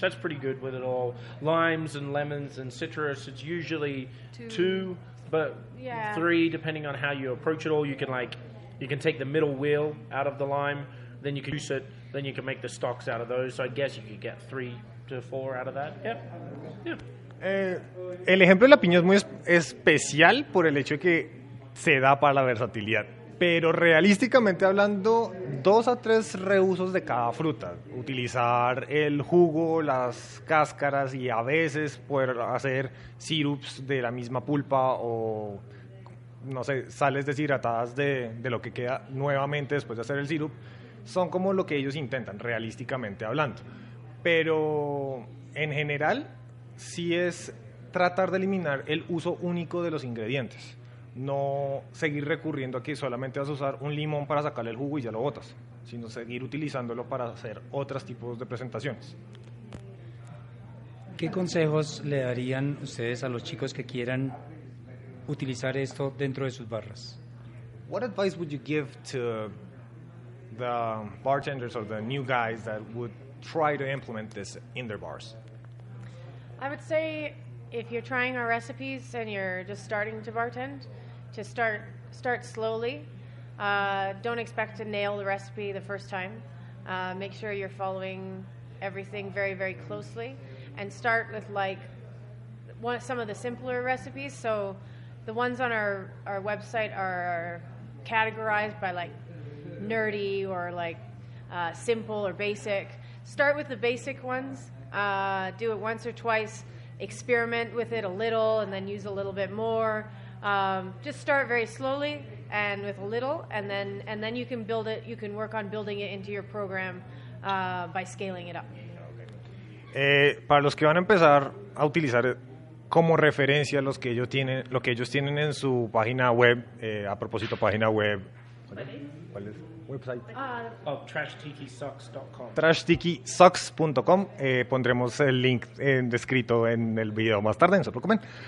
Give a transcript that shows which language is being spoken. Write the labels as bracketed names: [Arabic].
[English] That's pretty good with it all. Limes and lemons and citrus, it's usually 2, but 3 depending on how you approach it all. You can take the middle wheel out of the lime, then you can juice it, then you can make the stalks out of those. So I guess you could get 3 to 4 out of that. Yeah. [Spanish] El ejemplo de la piña es muy especial por el hecho de que se da para la versatilidad. Pero realísticamente hablando, 2 a 3 reusos de cada fruta. Utilizar el jugo, las cáscaras y a veces poder hacer sirups de la misma pulpa o, no sé, sales deshidratadas de lo que queda nuevamente después de hacer el sirup, son como lo que ellos intentan, realísticamente hablando. Pero en general, sí es tratar de eliminar el uso único de los ingredientes. No seguir recurriendo a que solamente vas a usar un limón para sacarle el jugo y ya lo botas, sino seguir utilizándolo para hacer otros tipos de presentaciones. ¿Qué consejos le darían ustedes a los chicos que quieran utilizar esto dentro de sus barras? [English] What advice would you give to the bartenders or the new guys that would try to implement this in their bars? I would say if you're trying our recipes and you're just starting to bartend, to start slowly. Don't expect to nail the recipe the first time. Make sure you're following everything very, very closely, and start with like some of the simpler recipes. So the ones on our website are categorized by like nerdy or like simple or basic. Start with the basic ones. Do it once or twice. Experiment with it a little, and then use a little bit more. Just start very slowly and with a little, and then you can build it. You can work on building it into your program by scaling it up. [Spanish] Para los que van a empezar a utilizar como referencia lo que ellos tienen en su página web, a propósito página web, ¿cuál es? [English] Website. TrashTikiSucks.com. TrashTikiSucks.com. [Spanish] Pondremos el link descrito en el video más tarde, no se preocupen.